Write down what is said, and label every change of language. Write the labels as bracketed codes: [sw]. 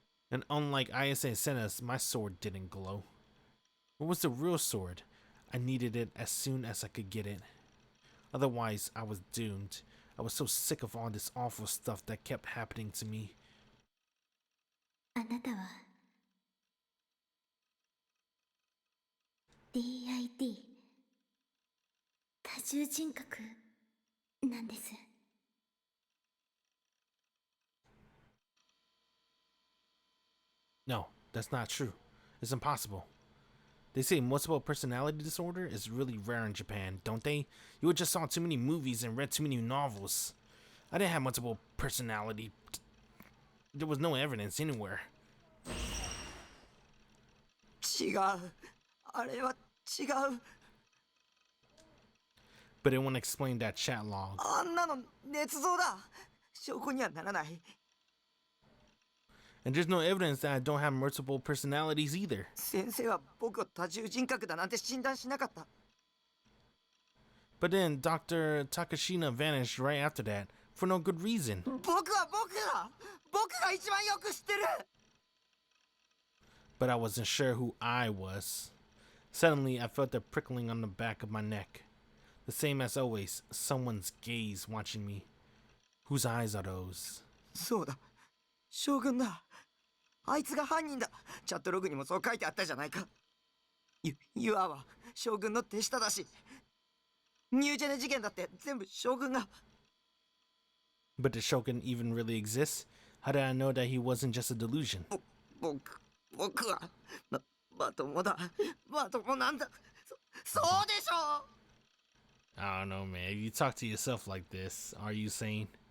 [en] And unlike Ayase and Senna's, my sword didn't glow. What was the real sword? I needed it as soon as I could get it. Otherwise, I was doomed. I was so sick of all this awful stuff that kept happening to me. [ja] あなたは DID 多重人格なんです。 [en] No, that's not true. It's impossible. They say multiple personality disorder is really rare in Japan, don't they? You just saw too many movies and read too many novels. I didn't have multiple personality. There was no evidence anywhere. [ja] 違う。あれは違う。 [en] But it won't explain that chat log. [ja] あんなの捏造だ。証拠にはならない。 [en] And there's no evidence that I don't have multiple personalities either. [ja] 先生は僕を多重人格だなんて診断しなかった。 [en] But then Dr. Takashina vanished right after that for no good reason. [ja] 僕は僕だ。僕が一番よく知ってる。 [en] But I wasn't sure who I was. Suddenly, I felt a prickling on the back of my neck. The same as always, someone's gaze watching me. Whose eyes are those? [ja] そうだ。将軍だ。あいつが犯人だ。チャットログにもそう書いてあったじゃないか。ユアは将軍の手下だし、ニュージェネ事件だって全部将軍が。 [en] But did Shogun even really exist? How did I know that he wasn't just a delusion? [ja] 僕はまともだ。まともなんだ。そうでしょ。 [en] I don't know, man. If you talk to yourself like this, are you sane?